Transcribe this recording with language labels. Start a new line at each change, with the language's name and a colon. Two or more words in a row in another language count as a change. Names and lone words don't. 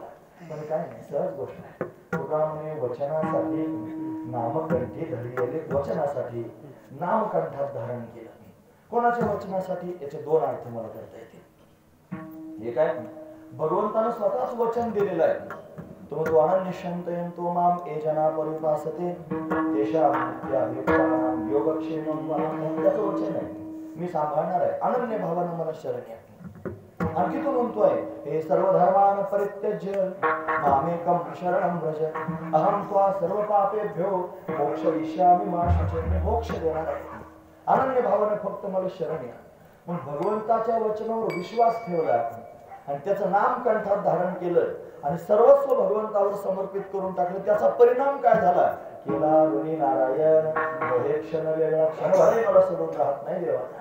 Marathi: पण काय नाही, सहज गोष्ट आहे. तुकारामाने वचनासाठी नामकंठी धरलेले, वचनासाठी नामकंठात धारण केलं. कोणाच्या वचनासाठी? याचे दोन अर्थ मला करता येतील. हे काय? भगवंतानं स्वतःच वचन दिलेलं आहे.
Sanskrit: तो अनन्यशंतयं तो माम ये जना परिपासते तेषां नित्याभियुक्तानां योगक्षेमं वहं.
Marathi: त्याचं वचन आहे, मी सांभाळणार आहे. अनन्य भावानं मला शरण या. आणखी तो म्हणतोय हे
Sanskrit: सर्व धर्मान् परित्यज्य मामेकं शरणं व्रज अहं त्वा सर्व पापेभ्यो मोक्षयिष्यामि मा शुचे.
Marathi: मी मोक्ष देणार आहे. अनन्य भावानं फक्त मला शरण या. पण भगवंताच्या वचनावर विश्वास ठेवला आणि त्याचं नाम कंठात धारण केलं आणि सर्वस्व भगवंतावर समर्पित करून टाकलं. त्याचा परिणाम काय झाला? केला ऋणी नारायण हे क्षण वेगळा क्षणभरही मला सोडून राहत नाही देवाचा.